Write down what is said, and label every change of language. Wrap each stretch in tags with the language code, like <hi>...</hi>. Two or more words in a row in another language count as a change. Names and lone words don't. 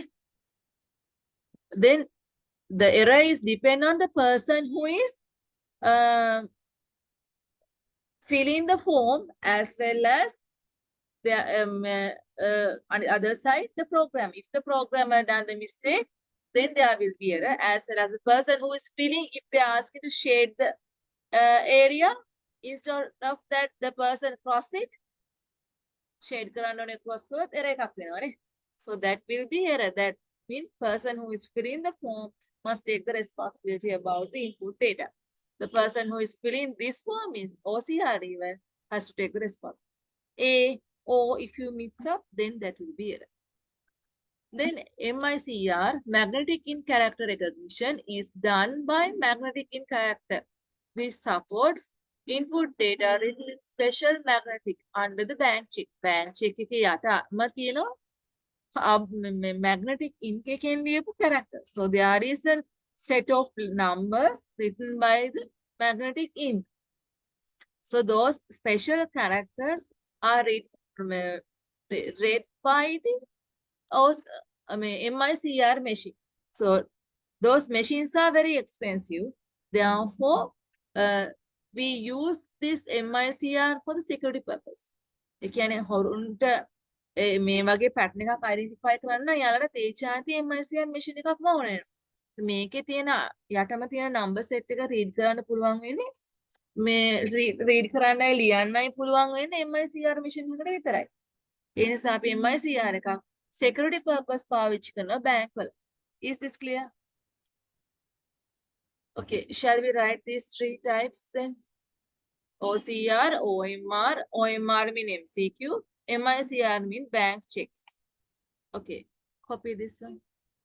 <en>Then the error is depend on the person who is uh, filling the form as well as the on the other side the program. If the programmer done the mistake, then there will be error as well as the person who is filling. If they ask you to shade the area, instead of that the person cross it,</en> <si>shade කරන්න ඕනේ cross කරොත් error එකක් වෙනවානේ.</si> <en>So that will be error. That means person who is filling the form must take the responsibility about the input data. The person who is filling this form in OCR even has to take the responsibility. Or if you mix up, then that will be error. Then MICR, magnetic in character recognition, is done by magnetic in character, which supports input data written in special magnetic under the bank check.</en> <si>Bank check එකේ යටම තියෙනවා</si> <en>magnetic ink</en> <si>එකෙන් ලියපු character.</si> <en>So there is a set of numbers written by the magnetic ink. So those special characters are read by the MICR machine. So those machines are very expensive. Therefore, we use this MICR for the security purpose.</en> <si>ඒ කියන්නේ හොරුන්ට මේ වගේ pattern එකක් identify කරන්න යාළුවට තේජාති MICR machine එකක් ඕනේ. මේකේ තියෙන යටම තියෙන</si> <en>number set</en> <si>එක read කරන්න පුළුවන් වෙන්නේ මේ read කරන්නයි ලියන්නයි පුළුවන් වෙන්නේ MICR machine එකට විතරයි. ඒ නිසා අපි MICR එකක්</si> <en>security purpose</en> <si>පාවිච්චි කරනවා bank වල.</si> <en>Is this clear? Okay, shall we write these 3 types then? OCR, OMR, OMR mean MCQ, MICR mean bank checks. Okay, copy this one.</en>